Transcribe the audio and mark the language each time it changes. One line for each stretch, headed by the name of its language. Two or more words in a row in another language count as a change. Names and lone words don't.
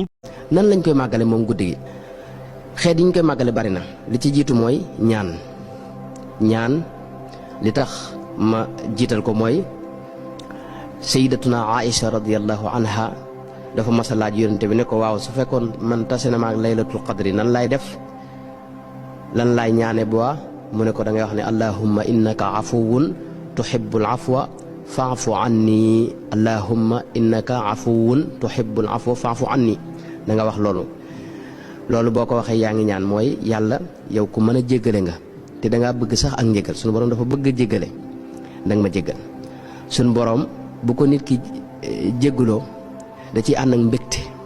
Wolof: nan lañ koy màggale moom guddi gi xeet yi ñu koy màggale bari na li ci jiitu mooy ñaan li tax ma jiital ko mooy sayyidatuna Aïcha
Arabic: رضي الله عنها
Wolof: dafa mas a laaj yonente bi ne ko waaw su fekkoon man tase na ma ak
Arabic: ليلة القدر
Wolof: nan laay def lan laay ñaane bu mu ne ko da ngay wax ne
Arabic: اللهم إنك عفو تحب العفو فاعف عني اللهم إنك عفو تحب العفو فاعف عني
Wolof: da nga wax loolu boo ko waxee yaa ngi ñaan mooy yàlla yow ku mën a jéggale nga te dangaa bëgg sax ak njéggal suñu borom dafa bëgg a jéggale danga ma jéggal suñu borom bu ko nit ki jéggaloo da ciy ànd ak mbégte